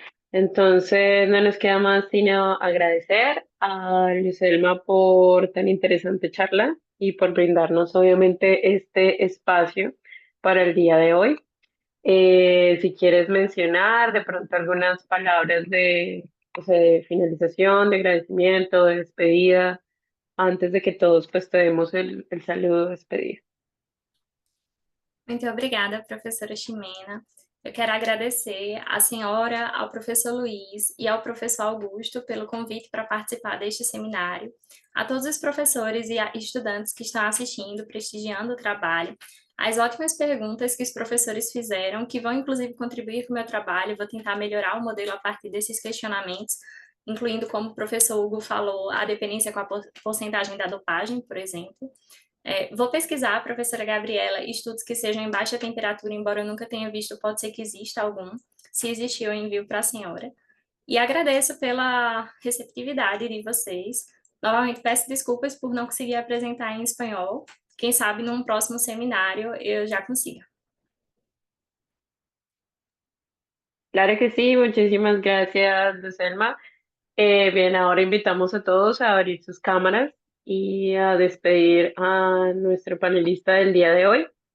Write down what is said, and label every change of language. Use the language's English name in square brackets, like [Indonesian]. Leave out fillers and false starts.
[Spanish] Entonces, no nos queda más sino agradecer a Lucelma por tan interesante charla y por brindarnos, obviamente, este espacio para el día de hoy. Si quieres mencionar de pronto algunas palabras de, o sea, de finalización, de agradecimiento, de despedida, antes de que todos pues te demos el saludo de despedida. [Portuguese] Muito obrigada, professora Ximena. Eu quero agradecer à senhora, ao professor Luiz e ao professor Augusto pelo convite para participar deste seminário, a todos os professores e estudantes que estão assistindo, prestigiando o trabalho, as ótimas perguntas que os professores fizeram, que vão inclusive contribuir com o meu trabalho, vou tentar melhorar o modelo a partir desses questionamentos, incluindo, como o professor Hugo falou, a dependência com a porcentagem da dopagem, por exemplo. Vou pesquisar, professora Gabriela, estudos que sejam em baixa temperatura, embora eu nunca tenha visto, pode ser que exista algum. Se existir, eu envio para a senhora. E agradeço pela receptividade de vocês. Novamente, peço desculpas por não conseguir apresentar em espanhol. Quem sabe, num próximo seminário, eu já consiga. [Spanish] Claro que sí, muchísimas gracias, Lucelma. Bien, ahora invitamos a todos a abrir sus cámaras y a despedir a nuestro panelista del día de hoy.